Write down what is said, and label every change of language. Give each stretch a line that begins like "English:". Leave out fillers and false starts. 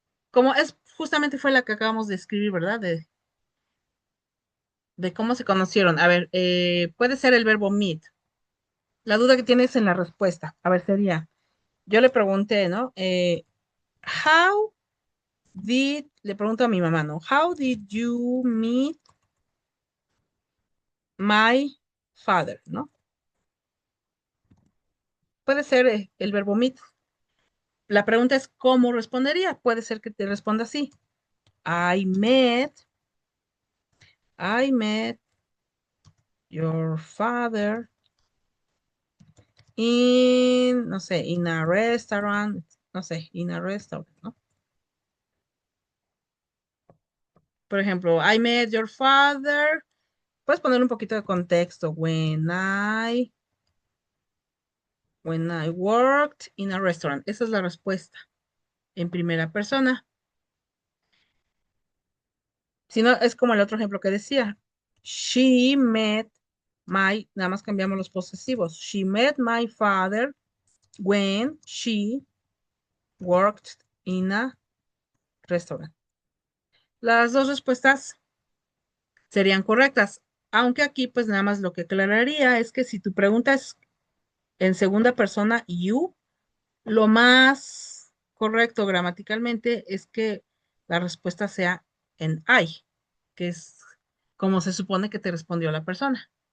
Spanish: Como es, justamente fue la que acabamos de escribir, ¿verdad? De cómo se conocieron. A ver, puede ser el verbo meet. La duda que tienes en la respuesta. A ver, sería, yo le pregunté, ¿no?
English: How
Spanish: le pregunto a mi mamá, ¿no?
English: How did you meet my father, ¿no?
Spanish: Puede ser el verbo meet. La pregunta es cómo respondería. Puede ser que te responda así.
English: I met, I met your father in,
Spanish: no sé,
English: in a restaurant, no sé, in a restaurant, ¿no?
Spanish: Por ejemplo,
English: I met your father.
Spanish: Puedes poner un poquito de contexto.
English: When I worked in a restaurant.
Spanish: Esa es la respuesta en primera persona. Si no, es como el otro ejemplo que decía.
English: She met
Spanish: nada más cambiamos los posesivos.
English: She met my father when she worked in a restaurant.
Spanish: Las dos respuestas serían correctas, aunque aquí pues nada más lo que aclararía es que si tu pregunta es en segunda persona, you, lo más correcto gramaticalmente es que la respuesta sea en I, que es como se supone que te respondió la persona.